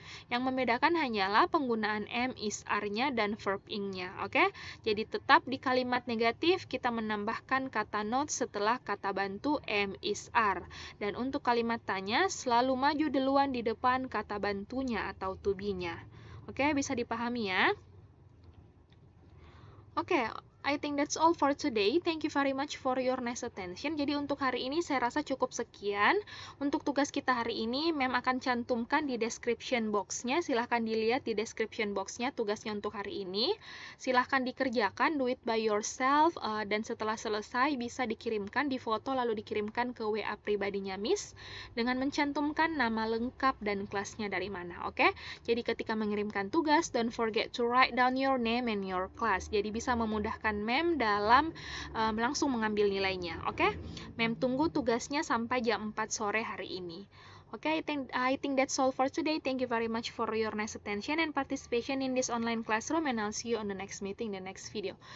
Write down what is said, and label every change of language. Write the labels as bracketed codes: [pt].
[id] Yang membedakan hanyalah penggunaan am, is, are-nya, dan verb ing-nya. Oke? Jadi tetap di kalimat negatif kita menambahkan kata not setelah kata bantu am, is, are. Dan untuk kalimat tanya selalu maju duluan di depan kata bantunya atau to be-nya. Oke, bisa dipahami ya? [en] Oke, I think that's all for today. Thank you very much for your nice attention. [id] Jadi untuk hari ini saya rasa cukup sekian. Untuk tugas kita hari ini, Mem akan cantumkan di description box-nya. Silahkan dilihat di description box-nya tugasnya untuk hari ini. Silahkan dikerjakan, [en] do it by yourself. [id] Dan setelah selesai bisa dikirimkan di foto lalu dikirimkan ke WA pribadinya Miss. Dengan mencantumkan nama lengkap dan kelasnya dari mana. Oke? Jadi ketika mengirimkan tugas, [en] don't forget to write down your name and your class. [id] Jadi bisa memudahkan Mem dalam langsung mengambil nilainya. Oke? Mem tunggu tugasnya sampai jam 4 sore hari ini. [en] Oke, I think that's all for today. Thank you very much for your nice attention and participation in this online classroom, and I'll see you on the next meeting, the next video.